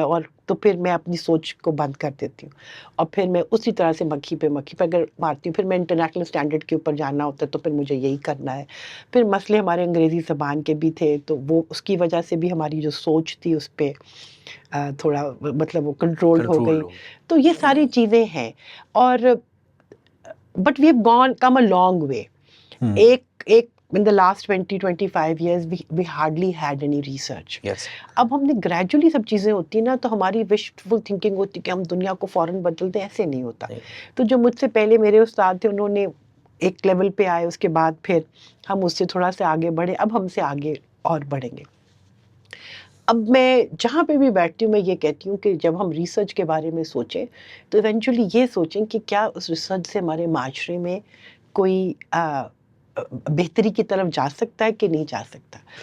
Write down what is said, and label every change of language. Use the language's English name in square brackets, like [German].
[Urdu] اور تو پھر میں اپنی سوچ کو بند کر دیتی ہوں اور پھر میں اسی طرح سے مکھی پہ اگر مارتی ہوں. پھر میں انٹرنیشنل اسٹینڈرڈ کے اوپر جانا ہوتا ہے تو پھر مجھے یہی کرنا ہے. پھر مسئلے ہمارے انگریزی زبان کے بھی تھے تو وہ اس کی وجہ سے بھی ہماری جو سوچ تھی اس پہ تھوڑا مطلب وہ کنٹرول ہو گئی. تو یہ ساری چیزیں ہیں. اور [English] But we have gone come a long way. [Urdu] ایک [English] in the last 20-25 years we hardly had any research. [Urdu] اب ہم نے گریجولی سب چیزیں ہوتی ہیں نا تو ہماری وشفل تھنکنگ ہوتی ہے کہ ہم دنیا کو فوراً بدل دیں, ایسے نہیں ہوتا. تو جو مجھ سے پہلے میرے استاد تھے انہوں نے ایک لیول پہ آئے, اس کے بعد پھر ہم اس سے تھوڑا سا آگے بڑھے, اب ہم سے آگے اور بڑھیں گے. اب میں جہاں پہ بھی بیٹھتی ہوں میں یہ کہتی ہوں کہ جب ہم ریسرچ کے بارے میں سوچیں تو ایونچولی یہ سوچیں کہ کیا اس ریسرچ سے ہمارے معاشرے میں کوئی بہتری کی طرف جا سکتا ہے کہ نہیں جا سکتا.